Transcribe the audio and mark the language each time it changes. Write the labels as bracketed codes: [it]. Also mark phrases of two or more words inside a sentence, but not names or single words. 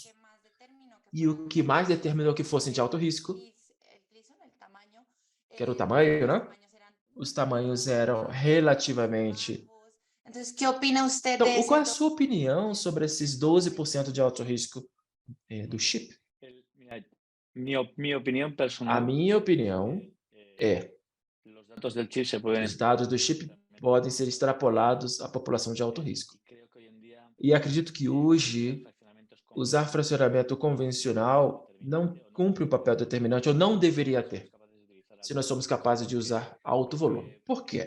[pt] E o que mais determinou que fossem de alto risco, que era o tamanho, né? Os tamanhos eram relativamente... Então, qual é a sua opinião sobre esses 12% de alto risco do chip? [es] Mi opinión [pt] A [es] personal [pt] minha opinião é [es] los datos del chip se [pt] que [es] pueden [pt] os dados do chip podem ser extrapolados à população de alto risco. E acredito que hoje usar fracionamento convencional não cumpre um papel determinante ou não deveria ter, se nós somos capazes de usar alto volume. Por quê?